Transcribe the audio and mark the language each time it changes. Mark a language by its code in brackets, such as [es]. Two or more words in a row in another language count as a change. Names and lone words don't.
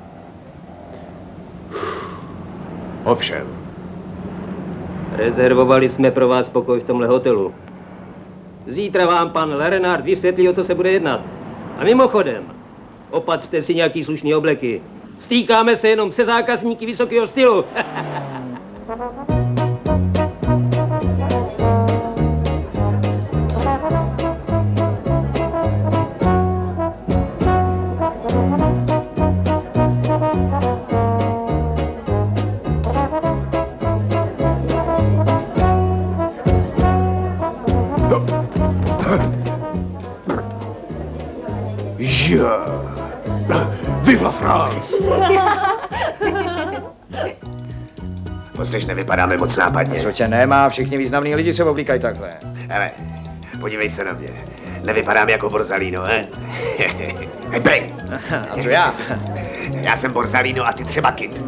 [cs] Ovšem. Rezervovali jsme pro vás pokoj v tomhle hotelu. Zítra vám pan Le Renard vysvětlí, o co se bude jednat. A mimochodem, opatřte si nějaký slušný obleky. Stýkáme se jenom se zákazníky vysokého stylu. [fr] Vive la France! [cs] Poslyš, nevypadáme moc nápadně. Co tě nemá, všichni významní lidi se oblíkají takhle. Hele, podívej se na mě. Nevypadám jako Borzalino, he? Hej, bang! A co já? Já jsem Borzalino a ty třeba Kid.